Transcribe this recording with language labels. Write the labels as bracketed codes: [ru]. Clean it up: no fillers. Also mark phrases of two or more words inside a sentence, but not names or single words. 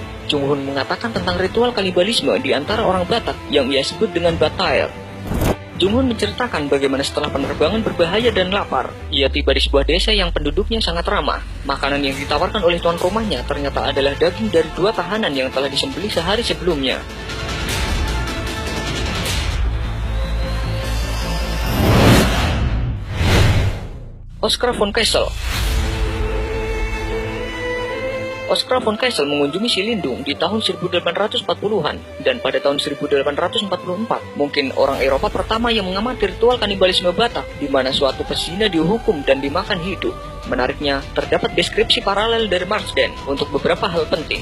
[id] Junghun mengatakan tentang ritual kanibalisme di antara orang Batak yang ia sebut dengan Batair. Junghun menceritakan bagaimana setelah penerbangan berbahaya dan lapar, ia tiba di sebuah desa yang penduduknya sangat ramah. Makanan yang ditawarkan oleh tuan rumahnya ternyata adalah daging dari 2 tahanan yang telah disembelih sehari sebelumnya. Oskar von Kessel. Oskar von Kessel mengunjungi Silindung di tahun 1840-an, dan pada tahun 1844 mungkin orang Eropa pertama yang mengamati ritual kanibalisme Batak, di mana suatu pesina dihukum dan dimakan hidup. Menariknya, terdapat deskripsi paralel dari Marsden untuk beberapa hal penting.